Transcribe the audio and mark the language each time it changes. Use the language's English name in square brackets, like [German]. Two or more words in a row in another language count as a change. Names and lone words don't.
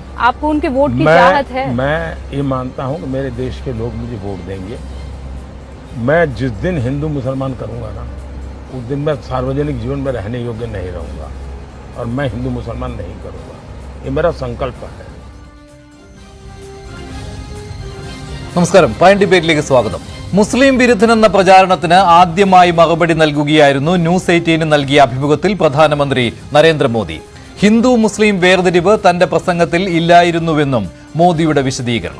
[Hindi] आपको उनके वोट की चाहत है? मैं ये मानता हूँ कि मेरे देश के लोग मुझे वोट देंगे। मैं जिस दिन हिंदू मुसलमान करूँगा ना, उस दिन मैं सार्वजनिक जीवन में रहने योग्य नहीं रहूँगा, और मैं हिंदू मुसलमान नहीं करूँगा। ये मेरा संकल्प है। [Malayalam] നമസ്കാരം. പ്രൈം ഡിബേറ്റിലേക്ക് സ്വാഗതം. മുസ്ലിം വിരുദ്ധനെന്ന പ്രചാരണത്തിന് ആദ്യമായി മറുപടി നൽകുകയായിരുന്നു ന്യൂസ് 18 നൽകിയ അഭിമുഖത്തിൽ പ്രധാനമന്ത്രി നരേന്ദ്രമോദി. ഹിന്ദു മുസ്ലിം വേർതിരിവ് തന്റെ പ്രസംഗത്തിൽ ഇല്ലായിരുന്നുവെന്നും മോദിയുടെ വിശദീകരണം.